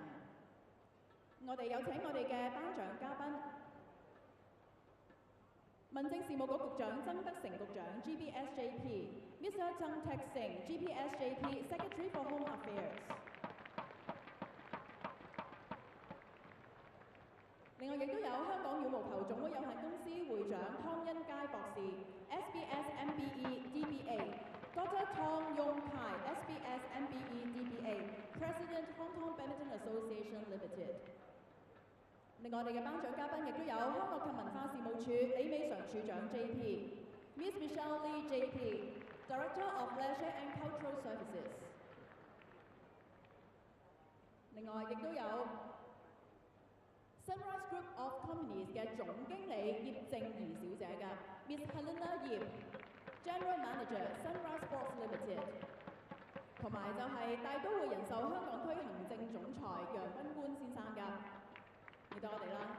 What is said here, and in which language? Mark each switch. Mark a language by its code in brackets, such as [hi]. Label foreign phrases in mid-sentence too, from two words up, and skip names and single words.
[yue] 我哋有請我哋嘅頒獎嘉賓，民政事務局局長曾德成局長 GBSJP，Mr. [en] 曾택成 GBSJP Secretary for Home Affairs。 [yue] 另外亦都有香港羽毛球總會有限公司會長湯恩佳博士 SBS MBE DBA，Dr. [en] Tong Yong Kai SBS MBE Association Limited。 [yue] 另外，我哋嘅頒獎嘉賓亦都有康樂及文化事務處李美常處長 JP、Miss Michelle Lee JP、 [en] Director of Leisure and Cultural Services。 [yue] 另外，亦都有 Sunrise Group of Companies 嘅總經理葉正儀小姐嘅 Miss Helena 葉， [en] General Manager [yue] Sunrise Sports Limited。同埋就係大都會人壽香港區行政總裁楊斌官先生㗎，嚟到我哋啦。